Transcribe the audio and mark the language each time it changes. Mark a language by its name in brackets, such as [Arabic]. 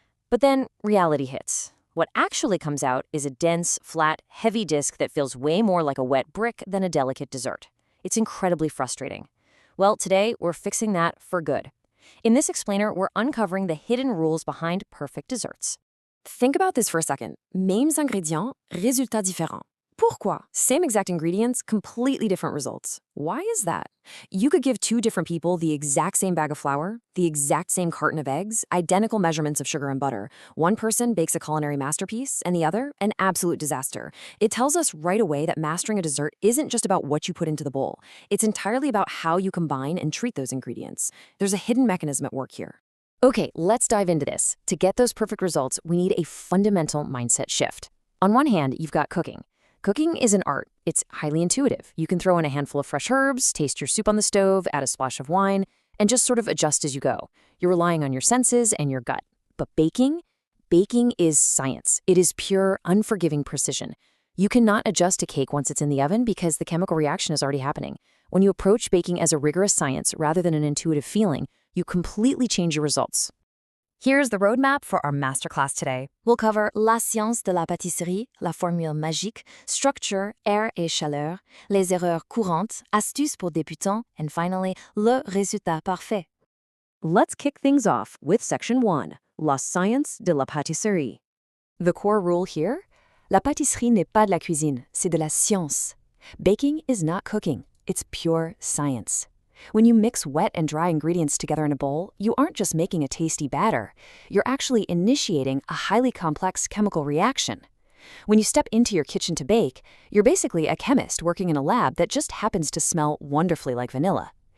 [English] But then reality hits. What actually comes out is a dense, flat, heavy disc that feels way more like a wet brick than a delicate dessert. It's incredibly frustrating. Well, today we're fixing that for good. In this explainer, we're uncovering the hidden rules behind perfect desserts. Think about this for a second. [French] Mêmes ingrédients, résultats différents. Pourquoi? [English] Same exact ingredients, completely different results. Why is that? You could give two different people the exact same bag of flour, the exact same carton of eggs, identical measurements of sugar and butter. One person bakes a culinary masterpiece, and the other, an absolute disaster. It tells us right away that mastering a dessert isn't just about what you put into the bowl. It's entirely about how you combine and treat those ingredients. There's a hidden mechanism at work here. Okay, let's dive into this. To get those perfect results, we need a fundamental mindset shift. On one hand, you've got cooking. Cooking is an art. It's highly intuitive. You can throw in a handful of fresh herbs, taste your soup on the stove, add a splash of wine, and just sort of adjust as you go. You're relying on your senses and your gut. But baking? Baking is science. It is pure, unforgiving precision. You cannot adjust a cake once it's in the oven because the chemical reaction is already happening. When you approach baking as a rigorous science rather than an intuitive feeling, you completely change your results. Here's the roadmap for our masterclass today. We'll cover [French] la science de la pâtisserie, la formule magique, structure, air et chaleur, les erreurs courantes, astuces pour débutants, [English] and finally, [French] le résultat parfait. [English] Let's kick things off with Section 1, [French] la science de la pâtisserie. [English] The core rule here? [French] La pâtisserie n'est pas de la cuisine, c'est de la science. [English] Baking is not cooking, it's pure science. When you mix wet and dry ingredients together in a bowl, you aren't just making a tasty batter. You're actually initiating a highly complex chemical reaction. When you step into your kitchen to bake, you're basically a chemist working in a lab that just happens to smell wonderfully like vanilla.